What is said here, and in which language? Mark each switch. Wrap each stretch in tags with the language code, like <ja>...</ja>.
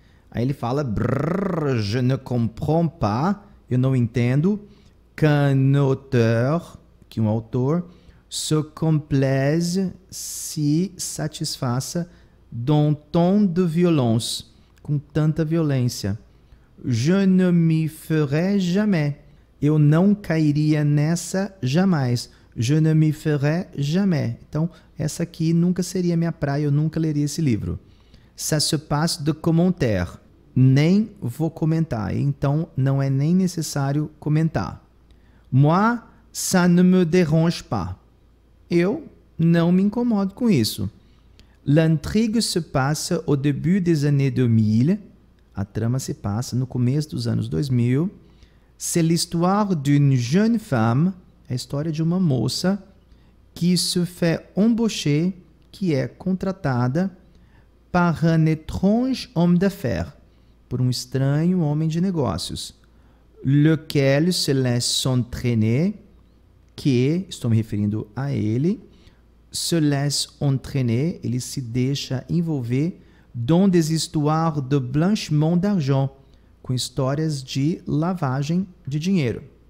<pt>Aí ele fala, brrr,</pt> <fr>je ne comprends pas,</fr> <pt>eu não entendo,</pt> <fr>qu'un auteur,</fr> <pt>que um autor,</pt> <fr>se complaise,</fr> <pt>se satisfaça,</pt> <fr>dans tant de violence,</fr> <pt>com tanta violência.</pt> <fr>Je ne m'y ferai jamais,</fr> <pt>eu não cairia nessa jamais.</pt> <fr>Je ne m'y ferai jamais.</fr> <pt>Então, essa aqui nunca seria minha praia, eu nunca leria esse livro.</pt> <fr>Ça se passe de commentaire.</fr> <pt>Nem vou comentar, então não é nem necessário comentar.</pt> <fr>Moi, ça ne me dérange pas.</fr> <pt>Eu não me incomodo com isso.</pt> <fr>L'intrigue se passe au début des années 2000.</fr> <pt>A trama se passa no começo dos anos 2000.</pt> <fr>C'est l'histoire d'une jeune femme,</fr> <pt>a história de uma moça,</pt> <fr>qui se fait embaucher,</fr> <pt>que é contratada,</pt> <fr>par un étrange homme d'affaires,</fr> <pt>por um estranho homem de negócios,</pt> <fr>lequel se laisse entraîner,</fr> <pt>que, estou me referindo a ele,</pt> <fr>se laisse entraîner,</fr> <pt>ele se deixa envolver,</pt> <fr>dans des histoires de blanchiment d'argent,</fr> <pt>com histórias de lavagem de dinheiro.</pt>